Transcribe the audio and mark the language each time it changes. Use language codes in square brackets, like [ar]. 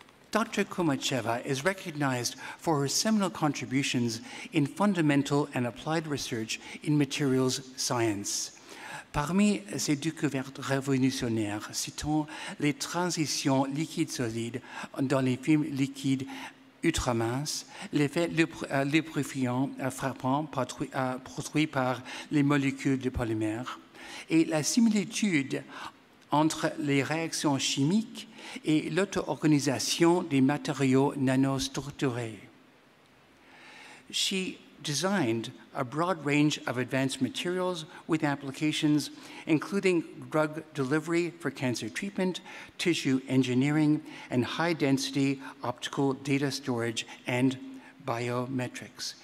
[en] Dr. Kumacheva is recognized for her seminal contributions in fundamental and applied research in materials science. [fr] Parmi ses découvertes révolutionnaires, citons les transitions liquides-solides dans les films liquides ultraminces, l'effet lubrifiant frappant produit par les molécules de polymères et la similitude entre les réactions chimiques et l'auto-organisation des matériaux nanostructurés. [en] She designed a broad range of advanced materials with applications including drug delivery for cancer treatment, tissue engineering, and high-density optical data storage and biometrics.